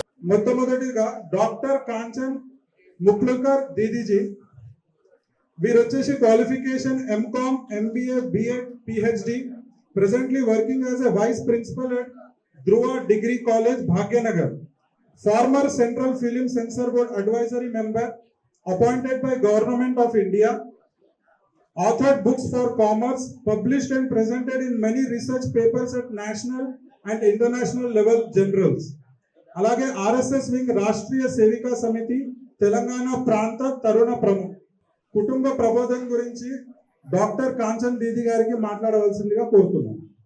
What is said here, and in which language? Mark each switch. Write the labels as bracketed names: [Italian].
[Telugu] మొట్టమొదటిగా డాక్టర్ కాంచన్ ముక్లుకర్ దీదీజీ. వీరు వచ్చేసి qualification MCom, MBA, BEd, PhD. [English] Presently working as a vice principal at Dhruva degree college, Bhagyanagar. Former Central Film Censor Board advisory member appointed by Government of India. Authored books for commerce, published and presented in many research papers at national and international level journals. [Telugu] అలాగే RSS wing Rashtriya Sevika సమితి తెలంగాణ ప్రాంత తరుణ ప్రముఖ్. కుటుంబ ప్రబోధం గురించి doctor Kanchan దీది గారికి మాట్లాడవలసిందిగా కోరుతున్నాను.